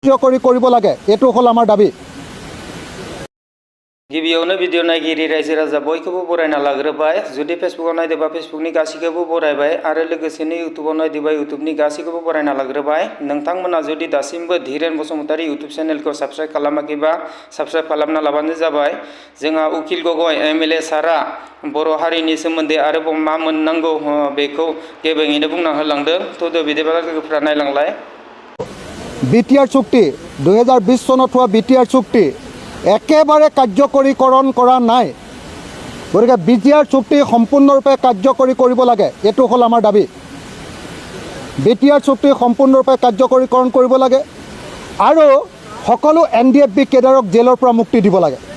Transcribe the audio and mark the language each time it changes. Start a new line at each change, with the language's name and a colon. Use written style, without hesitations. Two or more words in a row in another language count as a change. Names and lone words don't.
Assamese: কৰিব লাগে এটো হল আমাৰ দাবী।
Bodo: गिबियावनो भिडिअ नायगिरि रायजो राजा बयखौबो बरायना लाग्रोबाय। जुदि फेसबुकआव नायदोंबा फेसबुकनि गासैखौबो बरायबाय आरो लोगोसेनो इउटुबाव नायदोंबा इउटुबनि गासैखौबो बरायना लाग्रोबाय। नोंथांमोना जुदि दासिमबो धीरेन बसुमतारी इउटुब चेनेलखौ साबस्क्राइब खालामाखैबा साबस्क्राइब खालामना लाबानो जाबाय। जोंहा उकिल गगৈ एमएलए सारा बर' हारिनि सोमोन्दै आरोबाव मा मोननांगौ बेखौ गेबेङैनो बुंना होलांदों। थ'दो बिदिब्ला लोगोफोरा नायलांलाय।
Assamese: বিটিআৰ চুক্তি 2020 চনত হোৱা বিটিআৰ চুক্তি একেবাৰে কাৰ্যকৰীকৰণ কৰা নাই। গতিকে বিটিআৰ চুক্তি সম্পূৰ্ণৰূপে কাৰ্যকৰী কৰিব লাগে এটো হল আমাৰ দাবী। বিটিআৰ চুক্তি সম্পূৰ্ণৰূপে কাৰ্যকৰীকৰণ কৰিব লাগে আৰু সকলো এনডিএফবি কেডাৰক জেলৰ পৰা মুক্তি দিব লাগে।